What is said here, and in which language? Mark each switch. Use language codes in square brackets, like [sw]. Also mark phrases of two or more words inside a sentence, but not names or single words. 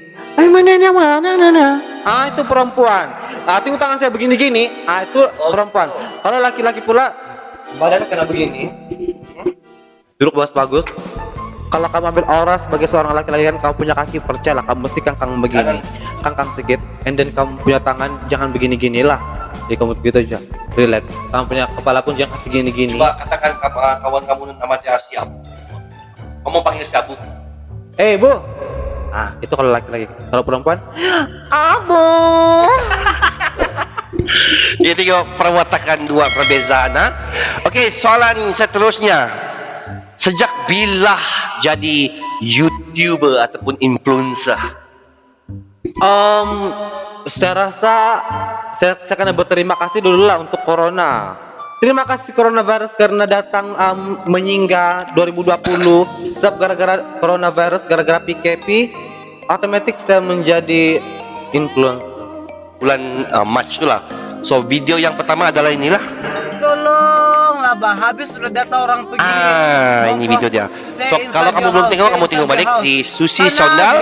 [ms] Itu perempuan. Tengok tangan saya begini-gini, itu perempuan. Kalau laki-laki pula, badannya kena begini, duduk bagus. Kalau kamu ambil aura sebagai seorang laki-laki kan kamu punya kaki, percayalah kamu mesti kangkang begini, kangkang sedikit, [en] and then [ms] kamu punya tangan jangan begini-gini lah. Jadi kamu begitu aja, relax. Kamu punya kepala pun jangan kasih gini-gini. Coba katakan kawan kamu nama dia Siap. Kamu panggil Siap, Bu. Bu. Itu kalau laki-laki. Kalau perempuan, Abu. Dia tengok perwatakan dua perbezaan. Ha? Okey, soalan seterusnya. Sejak bila jadi YouTuber ataupun influencer? Saya rasa saya akan berterima kasih dulu lah untuk corona. Terima kasih coronavirus karena datang menyingga 2020. Sebab gara-gara coronavirus, gara-gara PKP, otomatis saya menjadi influencer. Bulan March tu lah. So video yang pertama adalah inilah. Tolonglah bah, habis sudah data orang pergi. Ini video dia. So kalau kamu belum tengok, kamu tengok balik di Susi Sondal